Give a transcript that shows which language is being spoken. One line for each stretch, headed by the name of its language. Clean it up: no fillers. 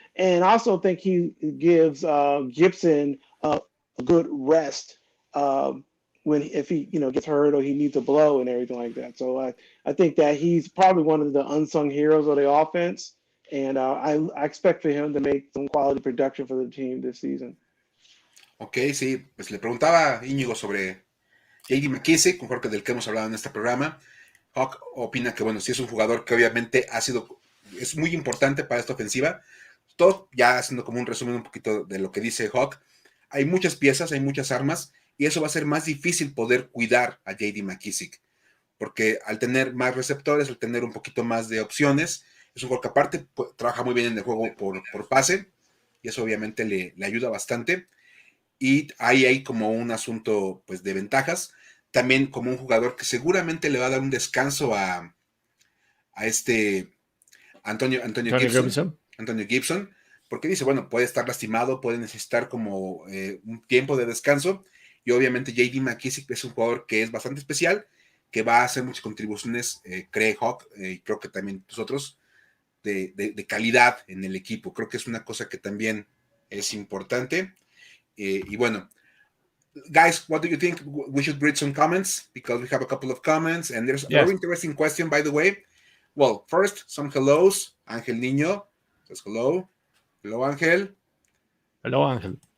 English: And I also think he gives Gibson a good rest if he gets hurt or he needs a blow and everything like that. So I think that he's probably one of the unsung heroes of the offense, and I expect for him to make some quality production for the team this season.
Spanish: Ok, sí, pues le preguntaba a Íñigo sobre J.D. McKissick, un jugador del que hemos hablado en este programa. Hawk opina que, bueno, sí es un jugador que obviamente es muy importante para esta ofensiva. Todo, ya haciendo como un resumen un poquito de lo que dice Hawk, hay muchas piezas, hay muchas armas, y eso va a ser más difícil poder cuidar a J.D. McKissick, porque al tener más receptores, al tener un poquito más de opciones, es un jugador que aparte trabaja muy bien en el juego por pase, y eso obviamente le ayuda bastante. Y ahí hay como un asunto pues de ventajas, también como un jugador que seguramente le va a dar un descanso a este Antonio Gibson, porque dice, bueno, puede estar lastimado, puede necesitar como un tiempo de descanso, y obviamente J.D. McKissick es un jugador que es bastante especial, que va a hacer muchas contribuciones, cree Hawk, y creo que también nosotros, de calidad en el equipo. Creo que es una cosa que también es importante. Y bueno,
English: guys, what do you think? We should read some comments because we have a couple of comments, and there's a very interesting question, by the way. Well, first, some hellos. Ángel Niño says hello. Hello, Ángel. Hello, Ángel.